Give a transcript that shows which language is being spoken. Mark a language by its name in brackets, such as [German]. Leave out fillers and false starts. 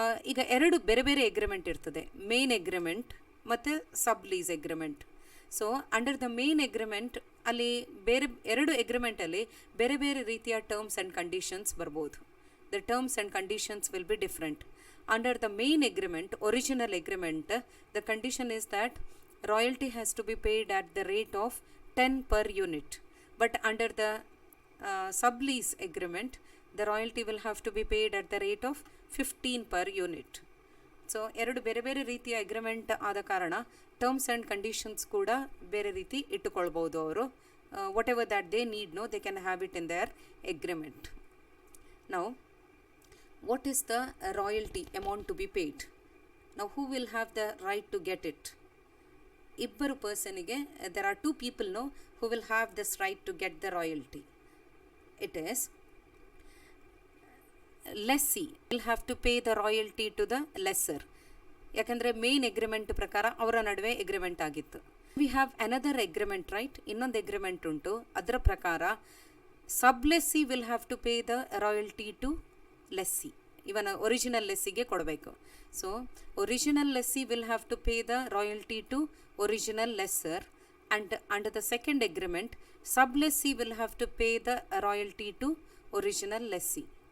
[Kannada] ಈಗ 2 ಬೇರೆ ಬೇರೆ ಎಗ್ರಿಮೆಂಟ್ ಇರ್ತದೆ, ಮೇನ್ ಎಗ್ರಿಮೆಂಟ್ ಮತ್ತು ಸಬ್ lease agreement. [English] so under the main agreement [Kannada] ಅಲ್ಲಿ ಬೇರೆ 2 ಎಗ್ರಿಮೆಂಟಲ್ಲಿ ಬೇರೆ ಬೇರೆ ರೀತಿಯ ಟರ್ಮ್ಸ್ ಆ್ಯಂಡ್ ಕಂಡೀಷನ್ಸ್ ಬರ್ಬೋದು. [English] The terms and conditions will be different. Under the main agreement, original agreement, the condition is that royalty has to be paid at the rate of 10 per unit. But under the sublease agreement, the royalty will have to be paid at the rate of 15 per unit. [Kannada] So, 2 ಬೇರೆ ಬೇರೆ ರೀತಿಯ agreement ಆದ ಕಾರಣ terms and conditions ಕೂಡ ಬೇರೆ ರೀತಿ ಇಟ್ಟುಕೊಳ್ಬೋದು ಅವರು. [English] Whatever that they need, no, they can have it in their agreement. Now what is the royalty amount to be paid? Now who will have the right to get it? [Kannada] Ibbaru personige, [English] there are 2 people, no, who will have this right to get the royalty. It is lessee will have to pay the royalty to the lessor. [Kannada] ಯಾಕಂದರೆ main agreement ಪ್ರಕಾರ ಅವರ ನಡುವೆ agreement ಆಗಿತ್ತು. [English] We have another agreement, right? [Kannada] ಇನ್ನೊಂದು agreement ಉಂಟು, ಅದರ ಪ್ರಕಾರ [English] sublessee will have to pay the royalty to lessee, [Kannada] ಇವನ ಒರಿಜಿನಲ್ ಲೆಸ್ಸಿಗೆ ಕೊಡಬೇಕು. [English] So original lessee will have to pay the royalty to original lessor, and under the second agreement sublessee will have to pay the royalty to original lessee.